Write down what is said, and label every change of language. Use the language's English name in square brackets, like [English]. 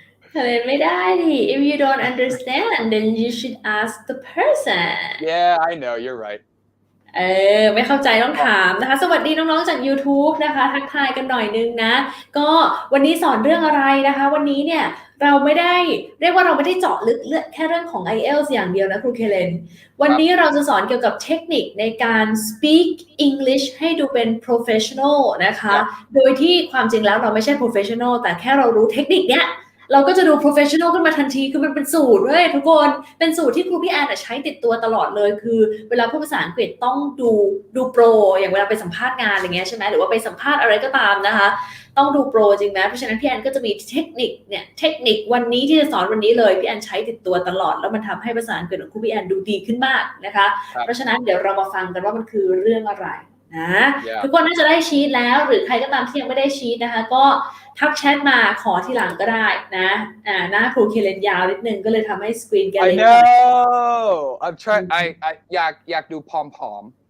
[Thai] เคเลนไม่ได้ดิ [English] if you don't understand then you should ask the person yeah I know you're right [Thai] ไม่เข้าใจต้องถามนะคะสวัสดีน้องๆจาก YouTube นะคะทักทายกันหน่อยนึงนะก็วันนี้สอนเรื่องอะไรนะคะวันนี้เนี่ยเราไม่ได้เรียกว่าเราไม่ได้เจาะลึกแค่เรื่องของ IELTS อย่างเดียวนะครูเคเลน วันนี้เราจะสอนเกี่ยวกับเทคนิคในการ [English] speak English [Thai] ให้ดูเป็น professional นะคะโดยที่ความจริงแล้วเราไม่ใช่ professional แต่แค่เรารู้เทคนิคเนี้ยเราก็จะดู professional ขึ้นมาทันทีคือมันเป็นสูตรเว้ยทุกคนเป็นสูตรที่ครูพี่แอนใช้ติดตัวตลอดเลยคือเวลาพูดภาษาอังกฤษต้องดูโปรอย่างเวลาไปสัมภาษณ์งานอะไรเงี้ยใช่ไหมหรือว่าไปสัมภาษณ์อะไรก็ตามนะคะต้องดูโปรจริงไหมเพราะฉะนั้นพี่แอนก็จะมีเทคนิควันนี้ที่จะสอนวันนี้เลยพี่แอนใช้ติดตัวตลอดแล้วมันทำให้ภาษาอังกฤษของครูพี่แอนดูดีขึ้นมากนะคะเพราะฉะนั้นเดี๋ยวเรามาฟังกันว่ามันคือเรื่องอะไรนะทุกคนน่าจะได้ชีทแล้วหรือใครก็ตามที่ยังไม่ได้ชีทนะคะก็ทักแชทมาขอทีหลังก็ได้นะหน้าครูเคเลนยาวนิดนึงก็เลยทำให้สกรีนแกเล็ก [English] I know I'm trying I [Thai] อยากดูผอม